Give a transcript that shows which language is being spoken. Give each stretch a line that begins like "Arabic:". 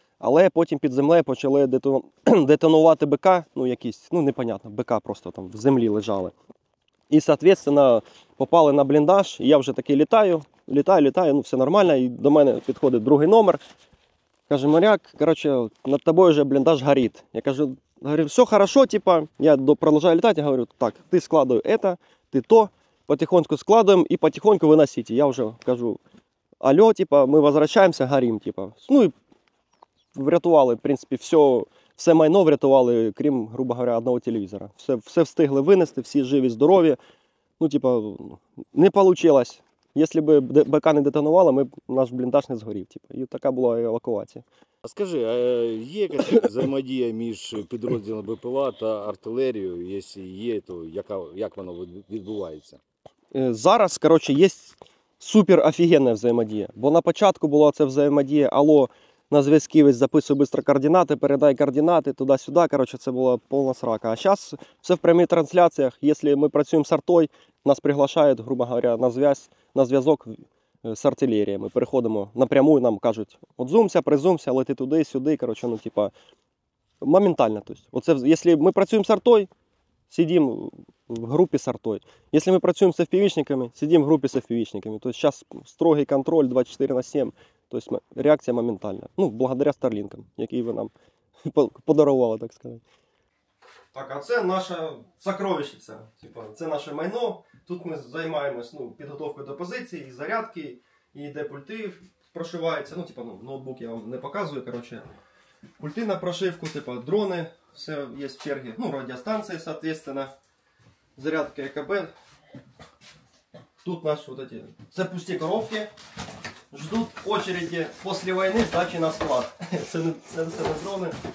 Ukrainian: Але потім під землею почали детонувати БК, ну якісь, ну непонятно, БК просто там в землі лежали. І, соответственно, попали на бліндаж, і я вже такий літаю, ну все нормально, і до мене підходить другий номер. Каже, моряк, коротше, над тобою вже бліндаж горить.
Russian: Я кажу, все хорошо, типа, я продолжаю летать, я говорю, так, ты складывай это, ты то, потихоньку складываем и потихоньку выносите.
Ukrainian: Я уже кажу, алло, типа, ми возвращаємося, горим, типа. Ну і врятували, в принципі, все майно врятували, крім, грубо говоря, одного телевізора. Все встигли винести, всі живі, здорові. Ну, типа, не вийшло. Якщо б БК не детонувало, наш бліндаж не згорів. Типа. І така була евакуація. А скажи, а є якась взаємодія між підрозділом БПЛА та артилерією? Якщо є, то як воно відбувається? Зараз, коротше, є супер офігенна взаємодія. Бо на початку була це взаємодія, алло, на зв'язківець записуй швидко координати, передай координати, туди-сюди. Коротше, це була повна срака. А зараз все в прямих трансляціях. Якщо ми працюємо з артою, нас приглашають, грубо говоря, на зв'язок з артилерією. Ми переходимо напряму, нам кажуть, от зумся, призумся, лети туди, сюди. Коротше, ну, типа, моментально. Тобто, оце, якщо ми працюємо з артою, сидим в группе с артой.
Russian: Если мы працюем с FPV-шниками, сидим в группе с FPV-шниками. То есть сейчас строгий контроль 24/7.
Ukrainian: То есть реакція моментальна. Ну, благодаря Старлінкам, які ви нам подарували, так сказати. Так, а це наша сокровищниця. Типа, це наше майно. Тут ми займаємось підготовкою до позиції, зарядки, і де пульти прошиваються. Ну, типа, ноутбук я вам не показую, коротше. Пульти на прошивку, типа дрони, все є в чергі. Ну, радіостанції, соответственно. Зарядка ЕКБ. Тут наши вот эти. Це пусті коробки. Ждут очереди після війни здачі на склад. Це не дрони.